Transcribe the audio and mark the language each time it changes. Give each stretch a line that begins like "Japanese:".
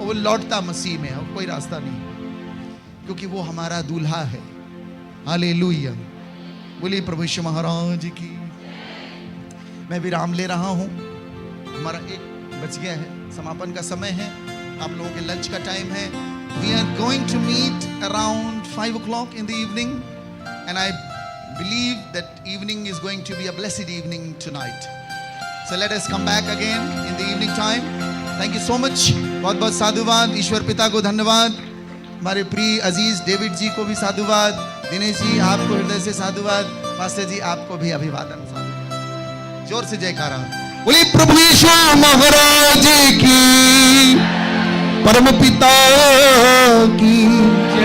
Hindi: और वो लौटता मसीह में है, कोई रास्ता नहीं, क्योंकि वो हमारा दूल्हा है। हालेलुया। बोलिए प्रभु यीशु महाराज की। मैं विराम ले रहा हूं, हमारा 1 बज गया है, समापन का समय है, आप लोगों के लंच का टाइम है।
English: We are going to meet around 5 o'clock in the evening, and I believe that evening is going to be a blessed evening tonight. So let us come back again in the evening time. Thank you so much.
Hindi: बहुत बहुत साधुवाद। ईश्वर पिता को धन्यवाद। हमारे प्रिय अजीज David जी को भी साधुवाद। दिनेश जी आपको हृदय से साधुवाद। पास्टर जी आपको भी अभिवादन, साधुवाद। जोर से जयकारा। बोलिए प्रभु यीशु महाराज की, परम पिता की।